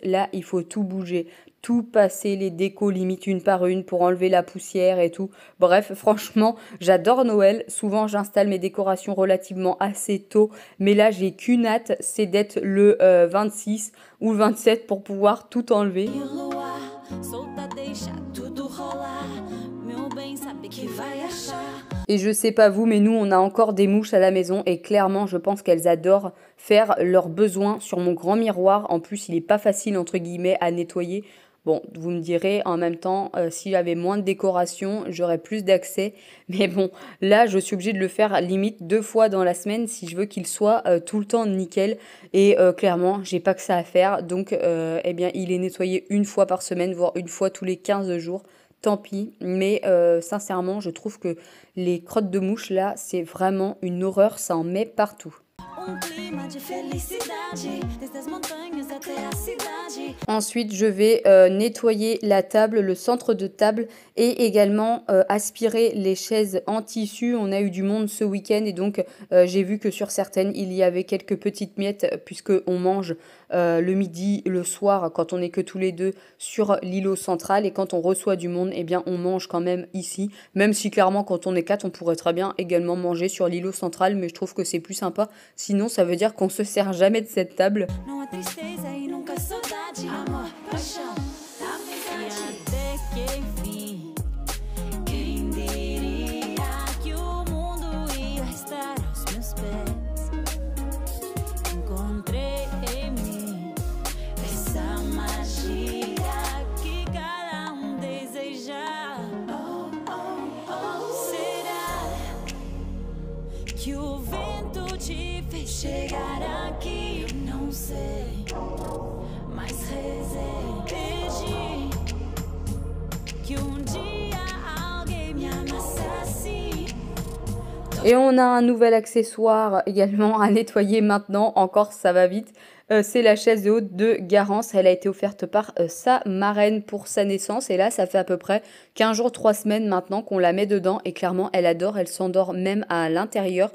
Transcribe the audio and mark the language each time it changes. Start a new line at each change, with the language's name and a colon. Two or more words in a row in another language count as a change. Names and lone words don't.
French: Là il faut tout bouger, tout passer les décos limite une par une pour enlever la poussière et tout. Bref, franchement, j'adore Noël. Souvent, j'installe mes décorations relativement assez tôt. Mais là, j'ai qu'une hâte, c'est d'être le 26 ou le 27 pour pouvoir tout enlever.
Portuguese: solta, deixa tudo sabe que vai achar.
French: Et je sais pas vous, mais nous, on a encore des mouches à la maison et clairement, je pense qu'elles adorent faire leurs besoins sur mon grand miroir. En plus, il est pas facile, entre guillemets, à nettoyer. Bon, vous me direz, en même temps, si j'avais moins de décoration, j'aurais plus d'accès. Mais bon, là, je suis obligée de le faire limite 2 fois dans la semaine si je veux qu'il soit tout le temps nickel. Et clairement, j'ai pas que ça à faire. Donc, eh bien, il est nettoyé 1 fois par semaine, voire 1 fois tous les 15 jours. Tant pis, mais sincèrement, je trouve que les crottes de mouches là, c'est vraiment une horreur, ça en met partout.
Portuguese: Clima de felicidade, desde as montanhas até a cidade.
French: Ensuite, je vais nettoyer la table, le centre de table et également aspirer les chaises en tissu. On a eu du monde ce week-end et donc j'ai vu que sur certaines, il y avait quelques petites miettes puisque on mange le midi, le soir, quand on n'est que tous les deux sur l'îlot central et quand on reçoit du monde, eh bien on mange quand même ici. Même si clairement quand on est 4, on pourrait très bien également manger sur l'îlot central, mais je trouve que c'est plus sympa. Sinon, ça veut dire qu'on se sert jamais de cette table.
Portuguese: Não há tristeza e nunca saudade. Amor, paixão, amizade. E até que enfim, quem diria que o mundo ia estar aos meus pés? Encontrei em mim essa magia que cada deseja. Oh, oh, oh. Será que o vento te fez chegar aqui? Eu não sei, mas rezei, pedi que dia alguém me amasse assim.
French: Et on a un nouvel accessoire également à nettoyer maintenant, encore ça va vite. C'est la chaise de haute de Garance, elle a été offerte par sa marraine pour sa naissance et là ça fait à peu près 15 jours, 3 semaines maintenant qu'on la met dedans et clairement elle adore, elle s'endort même à l'intérieur.